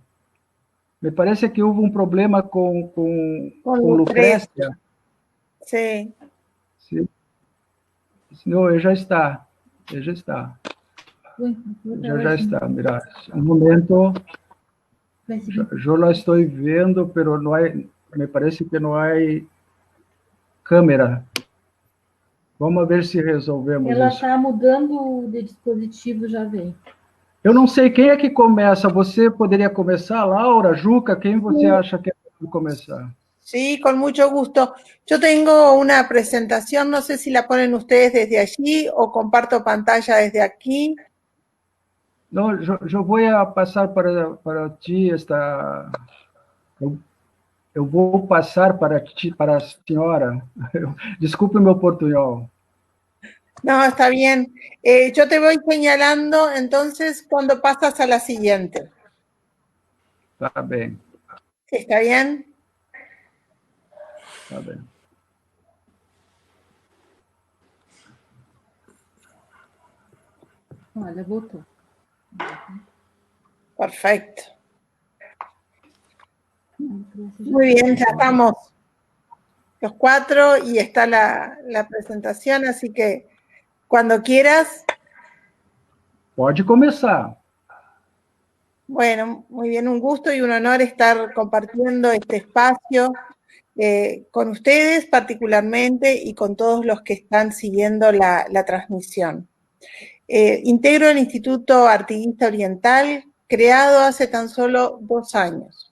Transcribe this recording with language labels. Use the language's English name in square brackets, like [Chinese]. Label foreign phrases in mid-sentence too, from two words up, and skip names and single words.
[Spanish] Me parece que hubo un problema con Lucrecia. Sí. Sí. No, ella está. Ella está. Ya está, mira. Un momento. Yo la estoy viendo, pero no hay, me parece que no hay câmera. [Portuguese] Vamos ver se resolvemos Ela isso. está mudando de dispositivo, já vem. Eu não sei quem é que começa. Você poderia começar, Laura, Juca? Quem você acha que debe começar? [Spanish] Sí, con mucho gusto. Yo tengo una presentación, no sé si la ponen ustedes desde allí o comparto pantalla desde aquí. [Portuguese] Não, eu vou passar para ti esta... Eu vou passar para a senhora. Desculpe o meu portunhol. [Spanish] No, está bien. Yo te voy señalando entonces cuando pasas a la siguiente. [Portuguese] Tá bem. [Spanish] ¿Está bien? [Portuguese] Tá bem. Olha, voltou. [Spanish] Perfecto. Muy bien, ya estamos los cuatro y está la presentación, así que cuando quieras. [Portuguese] Pode começar. [Spanish] Bueno, muy bien, un gusto y un honor estar compartiendo este espacio con ustedes particularmente y con todos los que están siguiendo la transmisión. Integro el Instituto Artiguista Oriental, creado hace tan solo 2 años.